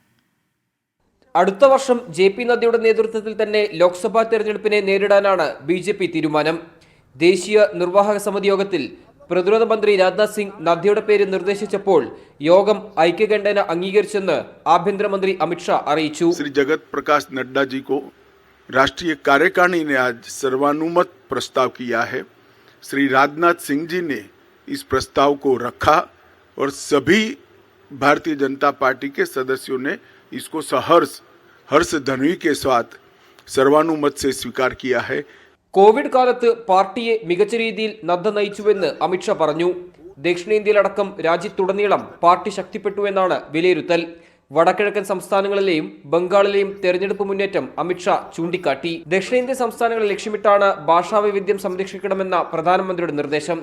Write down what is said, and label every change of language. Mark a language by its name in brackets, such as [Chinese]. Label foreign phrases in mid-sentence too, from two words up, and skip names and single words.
[Malayalam] അടുത്ത വർഷം JP നദ്ദയുടെ നേതൃത്വത്തിൽ തന്നെ ലോക്സഭാ തെരഞ്ഞെടുപ്പിനെ നേരിടാനാണ് BJP തീരുമാനം. ദേശീയ നിർവാഹക സമിതി യോഗത്തിൽ പ്രതിരോധ മന്ത്രി രാജ്നാഥ് സിംഗ് നദ്ദയുടെ പേര് നിർദ്ദേശിച്ചപ്പോൾ യോഗം ഐക്യകണ്ഠേന अंगीകരിച്ചെന്ന് ആഭ്യന്തരമന്ത്രി അമിത് ഷാ അറിയിച്ചു. [Hindi] श्री जगत प्रकाश नड्डा जी को राष्ट्रीय कार्यकारिणी ने आज सर्वानुमत प्रस्ताव किया है. श्री राजनाथ सिंह जी ने इस प्रस्ताव को रखा और सभी भारतीय जनता पार्टी के सदस्यों ने इसको सहर्ष हर्ष ध्वनि के साथ सर्वानुमत से स्वीकार किया है। [Malayalam] കോവിഡ് കാലത്ത് പാർട്ടിയെ മികച്ച രീതിയിൽ നദ്ദ നയിച്ചുവെന്ന് അമിത്ഷാ പറഞ്ഞു. ദക്ഷിണേന്ത്യയിലടക്കം രാജ്യത്തുടനീളം പാർട്ടി ശക്തിപ്പെട്ടുവെന്നാണ് വിലയിരുത്തൽ. വടക്കിഴക്കൻ സംസ്ഥാനങ്ങളിലെയും ബംഗാളിലെയും തെരഞ്ഞെടുപ്പ് മുന്നേറ്റം അമിത്ഷാ ചൂണ്ടിക്കാട്ടി. ദക്ഷിണേന്ത്യൻ സംസ്ഥാനങ്ങളെ ലക്ഷ്യമിട്ടാണ് ഭാഷാവൈവിധ്യം സംരക്ഷിക്കണമെന്ന പ്രധാനമന്ത്രിയുടെ നിർദ്ദേശം.